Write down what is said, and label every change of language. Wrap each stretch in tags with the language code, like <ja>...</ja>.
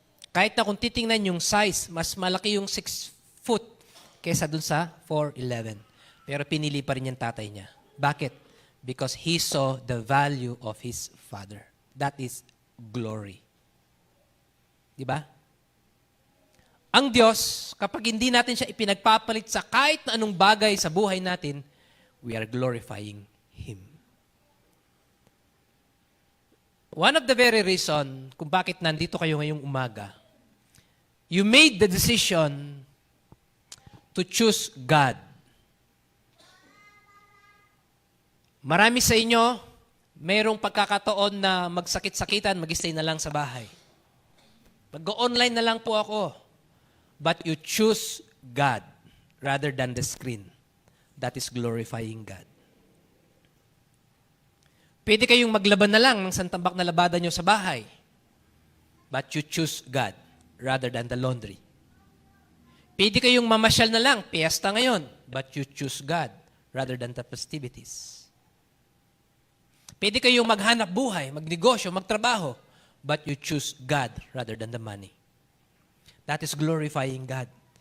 <tl>Kahit na kung titingnan yung size, mas malaki yung 6 foot kesa dun sa 4'11". Pero pinili pa rin yung tatay niya. Bakit?</tl> <en>Because he saw the value of his father. That is glory.</en> <tl>Diba? Ang Diyos, kapag hindi natin siya ipinagpapalit sa kahit na anong bagay sa buhay natin,</tl> <en>we are glorifying Him. One of the very reason</en> <tl>kung bakit nandito kayo ngayong umaga,</tl> <en>you made the decision to choose God.</en> <tl>Marami sa inyo, mayroong pagkakataon na magsakit-sakitan, mag-stay na lang sa bahay. Mag-online na lang po ako.</tl> <en>But you choose God rather than the screen. That is glorifying God.</en> <tl>Pwede kayong maglaban na lang ng santambak na labada nyo sa bahay.</tl> <en>But you choose God rather than the laundry.</en> <tl>Pwede kayong mamasyal na lang, piyesta ngayon.</tl> <en>But you choose God rather than the festivities.</en> <tl>Pwede kayong maghanap buhay, magnegosyo, magtrabaho.</tl> <en>But you choose God rather than the money. That is glorifying God.</en>